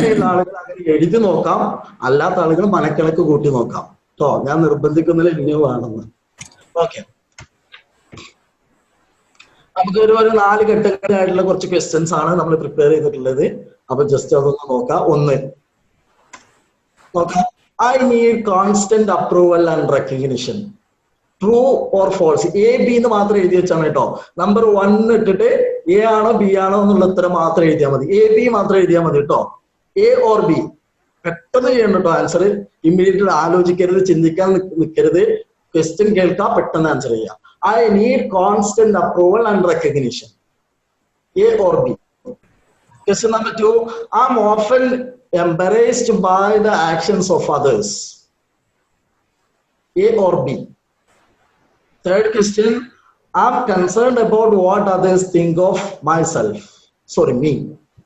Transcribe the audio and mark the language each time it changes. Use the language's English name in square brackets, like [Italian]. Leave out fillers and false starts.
[Malayalam] ആളുകൾ അങ്ങനെ എഴുതി നോക്കാം, അല്ലാത്ത ആളുകൾ മനക്കണക്ക് കൂട്ടി നോക്കാം കേട്ടോ. ഞാൻ നിർബന്ധിക്കുന്നില്ല ഇനിയും വേണമെന്ന്. ഓക്കെ, നമുക്ക് ഒരു 4 ഘട്ടങ്ങളായിട്ടുള്ള കുറച്ച് ക്വസ്റ്റ്യൻസ് ആണ് നമ്മൾ പ്രിപ്പയർ ചെയ്തിട്ടുള്ളത്. അപ്പൊ ജസ്റ്റ് അതൊന്ന് നോക്കാം. ഒന്ന് നോക്കാം. [English] I need constant approval and recognition. True or false? [Malayalam] A, B എന്ന് മാത്രം എഴുതി വെച്ചാണ് കേട്ടോ. നമ്പർ 1 ഇട്ടിട്ട് A ആണോ B ആണോ എന്നുള്ള ഉത്തരം മാത്രം എഴുതിയാൽ മതി. A, B മാത്രം എഴുതിയാൽ മതി കേട്ടോ. A or B. പെട്ടെന്ന് ചെയ്യണം കേട്ടോ ആൻസർ. ഇമ്മീഡിയറ്റ്ലി ആലോചിക്കരുത്, ചിന്തിക്കാൻ നിൽക്കരുത്. ക്വസ്റ്റ്യൻ കേൾക്കാം, പെട്ടെന്ന് ആൻസർ ചെയ്യാം. [English] I need constant approval and recognition. A or B. Question number 2. I'm often embarrassed by the actions of others. A or B. Third question. I'm concerned about what others think of myself. Sorry, me.